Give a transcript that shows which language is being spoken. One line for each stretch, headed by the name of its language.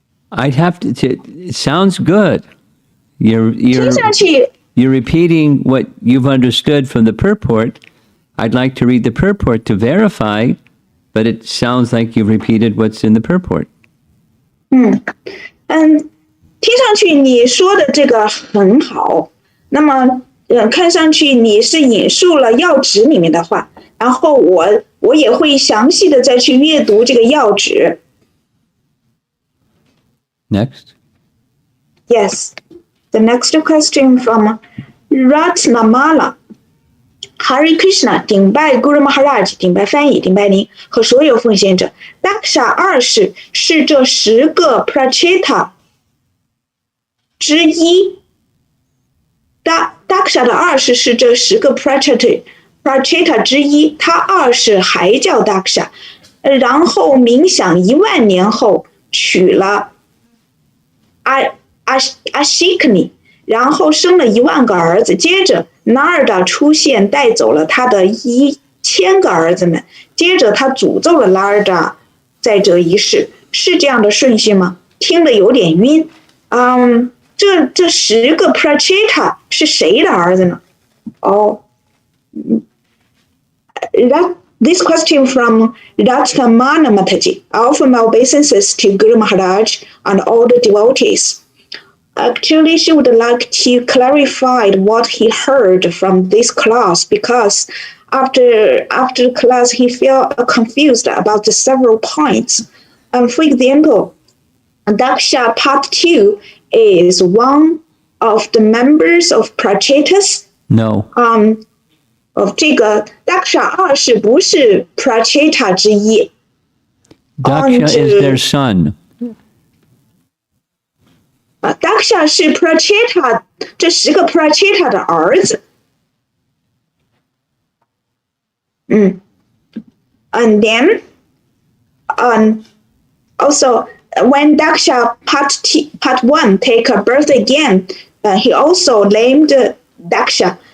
English: I'd have to it sounds good. You're
Chinese: 听上去
English: You're repeating what you've understood from the purport. I'd like to read the purport to verify, but it sounds like you've repeated what's in the purport.
Chinese: 听上去你说的这个很好。那么看上去你是引述了要旨里面的话，然后我也会详细的再去阅读这个要旨。
English: Next. Yes. The next question from Ratnamala.
Chinese: Hare Krishna, 顶拜 Guru Maharaj, 顶拜翻译，顶拜您和所有奉献者。 Daksha 二世是这10个 Pracheta 之一。 Daksha 的二世是这10个 Pracheta 之一，他二世还叫 Daksha， 然后冥想10000年后娶了Ashikni， 然后生了10000个儿子，接着 Narada 出现带走了他的1000个儿子们，接着他诅咒了 Narada 在这一世，是这样的顺序吗？听得有点晕。这10个 Pracheta 是谁的儿子呢？
English: This question from Ratnamala Mataji. I offer my obeisances to Guru Maharaj and all the devotees. Actually, she would like to clarify what he heard from this class because after class he felt confused about the several points. For example, Daksha Part 2 is one of the members of Prachetas. No.
Chinese: 这个 Daksha 二世不是 Pracheta 之一。
English: Daksha is their son.
Chinese: Daksha 是 Pracheta 这10个 Pracheta 的儿子。
English: And then, also when Daksha part 1 take a birth again, he also named Daksha.